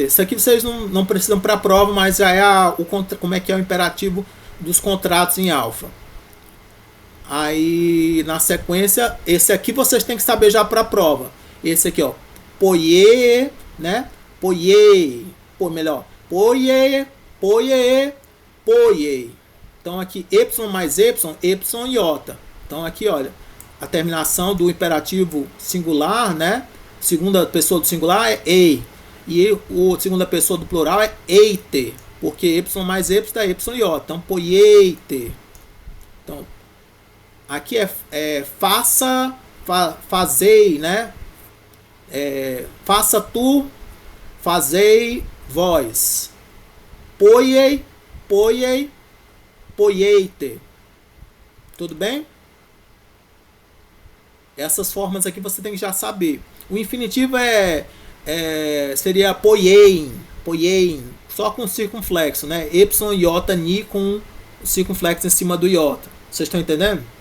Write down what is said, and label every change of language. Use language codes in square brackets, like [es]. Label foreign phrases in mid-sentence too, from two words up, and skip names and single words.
[pt] Isso aqui vocês não precisam para a prova, mas já é como é que é o imperativo dos contratos em alfa. Aí, na sequência, esse aqui vocês têm que saber já para a prova. Esse aqui, ó. Poie, né? Poie. Melhor. [el] ποίει, ποίει, ποίει. [pt] Então, aqui, y mais y, y iota. Então, aqui, olha, a terminação do imperativo singular, né? Segunda pessoa do singular é ei. E a segunda pessoa do plural é eite. Porque y mais y dá y iota. Então, poieite. Então, aqui é faça, fazei, né? Faça tu, fazei vós. [el] ποίει, ποίει, ποιεῖτε. [pt] Tudo bem? Essas formas aqui você tem que já saber. O infinitivo seria [el] ποιεῖν, ποιεῖν, [pt] só com circunflexo, né? Y, iota, ni com circunflexo em cima do iota. Vocês estão entendendo?